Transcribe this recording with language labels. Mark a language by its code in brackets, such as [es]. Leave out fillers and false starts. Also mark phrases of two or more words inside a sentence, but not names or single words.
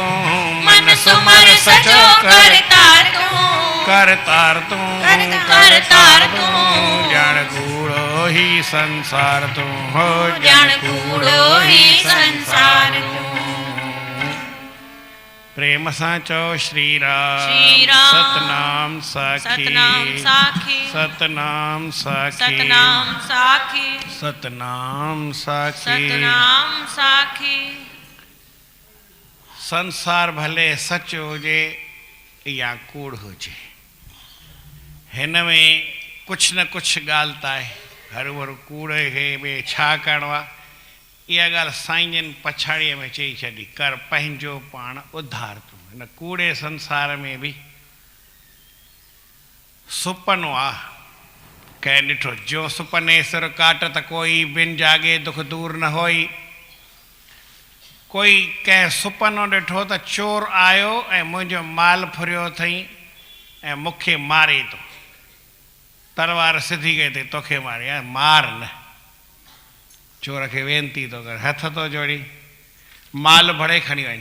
[sd] मन सुमर सचो करतार तू करतार तू करतार तू ज्ञान कूड़ो ही संसार तू हो जान कूड़ो ही संसार तू प्रेम साचो श्री राम श्री राम सतनाम साखी सतनाम साखी सतनाम साखी सतनाम साखी सतनाम साखी सतनाम साखी संसार भले सच हुजे या कूड़ हुजे हिन में कुछ न कुछ ॻाल्हि त आहे हर भर कूड़ खे ॿिए छा करिणो आहे इहा ॻाल्हि साईं जन पछाड़ीअ में चई छॾी कर पंहिंजो पाण उद्धार तूं हिन कूड़े संसार में बि सुपनो आहे कंहिं ॾिठो जो सुपने सिर काट त कोई बिन जागे दुख दूर न होई कोई कंहिं सुपनो ॾिठो त चोर आयो ऐं मुंहिंजो माल फुरियो अथई ऐं मूंखे मारे थो तलवार सिधी कई अथई तोखे मारे मार न चोर खे वेनती थो करे हथ थो जोड़ी माल भरे खणी वञ।